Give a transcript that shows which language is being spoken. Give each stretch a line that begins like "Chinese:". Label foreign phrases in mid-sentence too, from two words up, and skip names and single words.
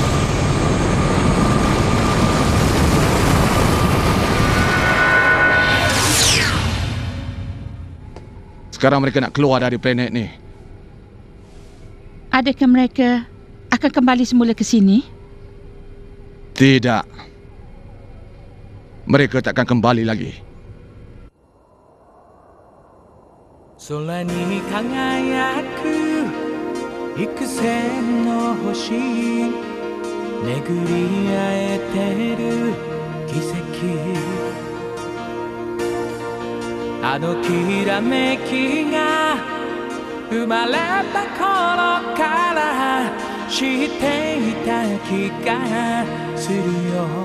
Malay: Sekarang mereka nak keluar dari planet ni. Adakah mereka akan kembali semula ke sini? Tidak. Mereka takkan kembali lagi.
Japanese: 空に輝く幾千の星巡り合えてる奇跡あのきらめきが生まれた頃から知っていた気がするよ